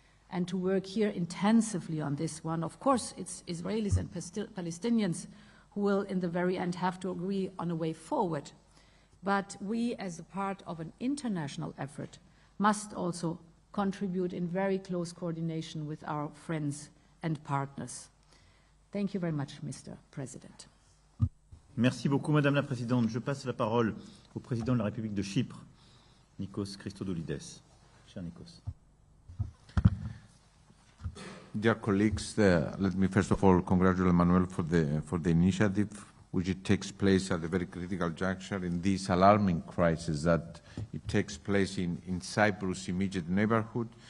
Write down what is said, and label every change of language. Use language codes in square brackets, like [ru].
[en] And to work here intensively on this one, of course, it's Israelis and Palestinians who will, in the very end, have to agree on a way forward. But we, as a part of an international effort, must also contribute in very close coordination with our friends and partners. Thank you very much, Mr. President. [fr] Merci beaucoup, Madame la Présidente. Je passe la parole au Président de la République de Chypre, Nikos Christodoulides. Cher Nikos. [en] Dear colleagues, let me first of all congratulate Manuel for the initiative, which it takes place at a very critical juncture in this alarming crisis that it takes place in Cyprus' immediate neighborhood.